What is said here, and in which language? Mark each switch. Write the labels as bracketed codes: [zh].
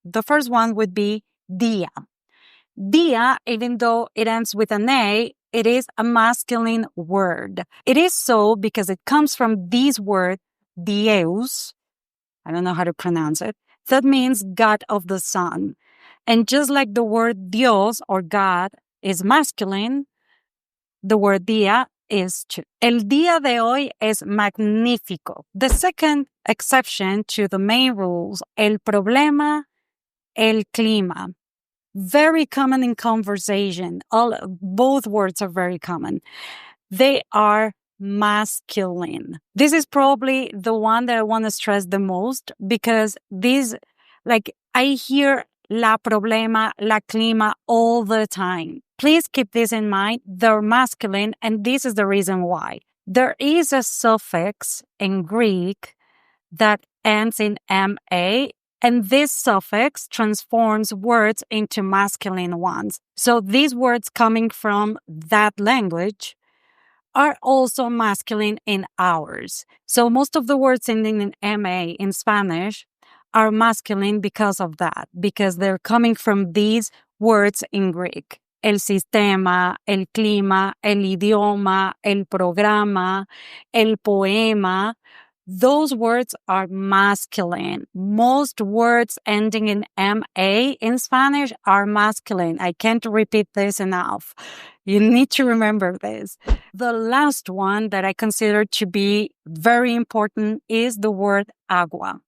[en] The first one would be dia. Dia, even though it ends with an A, it is a masculine word. It is so because it comes from this word, Deus. I don't know how to pronounce it. That means God of the sun. And just like the word Dios or God is masculine, the word dia is too. [es] El día de hoy es magnífico. [en] The second exception to the main rules, [es] el problema, el clima. [en] Very common in conversation. Both words are very common. They are masculine. This is probably the one that I want to stress the most because I hear [es] la problema, la clima [en] all the time. Please keep this in mind. They're masculine, and this is the reason why. There is a suffix in Greek that ends in ma, and this suffix transforms words into masculine ones. So these words coming from that language are also masculine in ours. So most of the words ending in ma in Spanish are masculine because of that, because they're coming from these words in Greek. [es] El sistema, el clima, el idioma, el programa, el poema. [en] Those words are masculine. Most words ending in MA in Spanish are masculine. I can't repeat this enough. You need to remember this. The last one that I consider to be very important is the word agua.